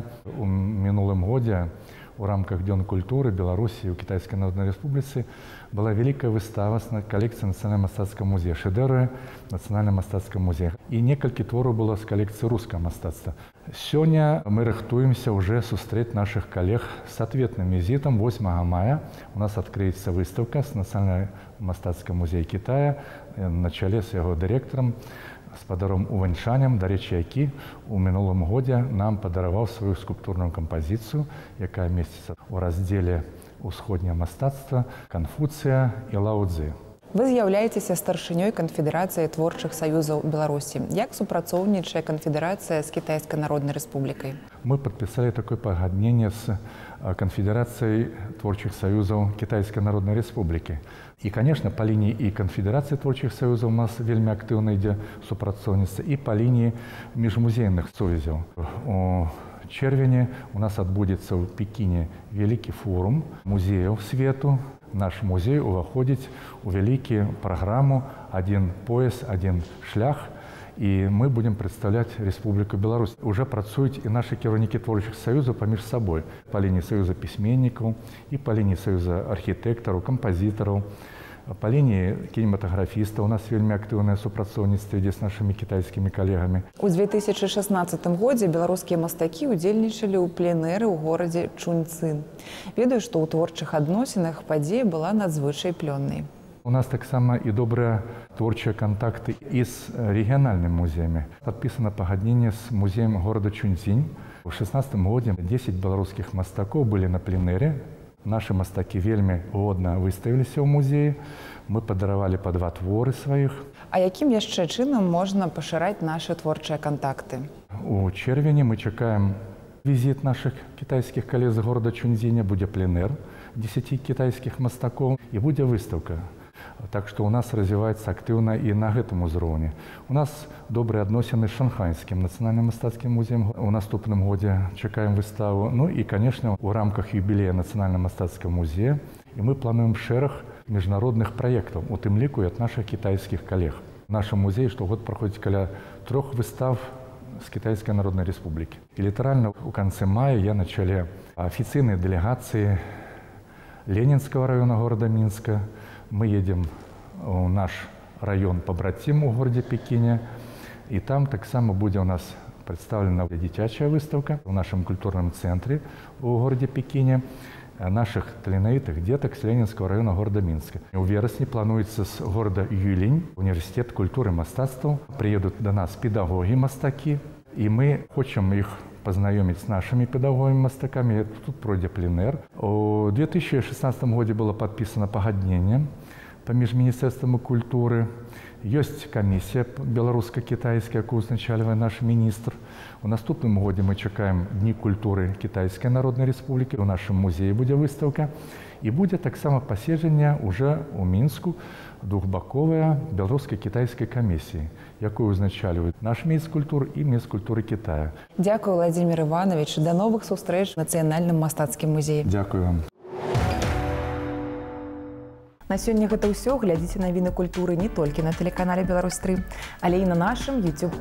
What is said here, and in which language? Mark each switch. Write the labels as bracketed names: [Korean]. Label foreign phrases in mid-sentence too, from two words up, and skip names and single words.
[Belarusian] У мінулым годзе у рамках Дзён культуры Беларусі ў Кітайскай Народнай Рэспубліцы была вялікая выстава з калекцыі Нацыянальнага мастацкага музея, шэдэўры Нацыянальнага мастацкага музея. І некалькі твораў было з калекцыі рускага мастацтва. Сёння мы рыхтуемся уже сустрэць [Russian] наших коллег с ответным визитом. 8 мая у нас откроется выставка с Национального мастацкага музея Китая на чале с его директором, [Belarusian] спадаром Увэньшанем, дарэчы, які у мінулым годзе нам падараваў сваю скульптурную кампазіцыю, якая месціцца ў раздзеле «Усходняе мастацтва», «Канфуцыя» і «Лао-цзы». Вы з'яўляецеся старшынёй канфедэрацыі творчых саюзаў Беларусі. Як супрацоўнічае канфедэрацыя з Кітайскай Народнай Рэспублікай? [Russian] Мы подписали такое погоднение с Конфедерацией творчих союзов Китайской Народной Республики. И, конечно, по линии и Конфедерации творчих союзов у нас вельми активно идет супрацоўніцтва, и по линии межмузейных союзов. У чэрвені у нас отбудется в Пекине великий форум музеев свету. Наш музей уваходить у великую программу «Один пояс, один шлях». И мы будем представлять Республику Беларусь. Уже працуюць и наши кіраўнікі творчих союзов поміж собой. По линии союза письменников, и по линии союза архитекторов, композиторов, по линии кинематографистов. У нас вельмі активное [Belarusian] супрацоўніцтва ідзе [Russian] с нашими китайскими коллегами. [Belarusian] У 2016 годзе беларускія мастакі удзельнічалі ў пленэры ў горадзе Чунцин. Ведаю, што ў творчых адносінах падзея была надзвычай плённай. У нас таксама і добрыя творчыя контакты і з рэгіянальнымі музеямі. Падпісана пагадненне з музеем горада Чунцин. У 2016 годзе 10 беларускіх мастакоў былі на пленэры. Нашы мастакі вельмі годна выставіліся ў музеі. Мы падаравалі па 2 творы сваіх. А якім яшчэ чынам можна пашыраць нашы творчыя контакты? У чэрвені мы чакаем візіт наших кітайскіх калег з горада Чунциня. Будзе пленэр 10 кітайскіх мастакоў і будзе выставка. [Russian] Так что у нас развивается активно и на этом узроўні. [Belarusian] У нас добрые адносіны з Шанхайскім нацыянальным мастацкім музеем. У наступным годзе чакаем выставу. [Russian] Ну и, конечно, у рамках юбилея Нацыянальнага мастацкага музея. И [Belarusian] мы плануем шэраг [Russian] международных проектов, [Belarusian] у тым ліку [Russian] и от наших китайских коллег. В нашем музее штогод проходит каля 3 выстав с Китайской Народной Республики. И литерально в конце мая я на чале официальной делегации Ленинского района города Минска. Мы едем в наш район побратим у городе Пекине, и там [Belarusian] таксама будзе [Russian] у нас представлена дзіцячая выставка в нашем культурном центре у городе Пекине наших таленавітых деток с Ленинского района города Минска. [Belarusian] У верасні плануецца [Russian] с города Юлінь, университет культуры и мастацтва. Приедут до нас педагоги-мастаки, и мы хочем их познакомить с нашими педагогами-мастаками. [Belarusian] Тут пройдзе пленэр. У 2016 году было подписано пагадненне паміж Міністэрствам культуры. [Russian] Есть комиссия белорусско-китайская, [Belarusian] якую узначальвае наш министр. У наступным годзе мы чакаем Дни культуры Китайской Народной Республики. У нашем музее будзе выставка. [Russian] И будет таксама паседжанне уже у Мінску двухбаковая белорусско-китайской комиссии, [Belarusian] якую узначальваюць наш міністр культуры и міністр культуры Китая. Дякую, Владимир Иванович. [Russian] До новых [Belarusian] сустрэч в Нацыянальным мастацкім музеі. Дякую вам. На сёння гэта ўсё. Глядзіце навіны культуры не толькі на тэлеканале Беларусь-3, але і на нашым YouTube-канале.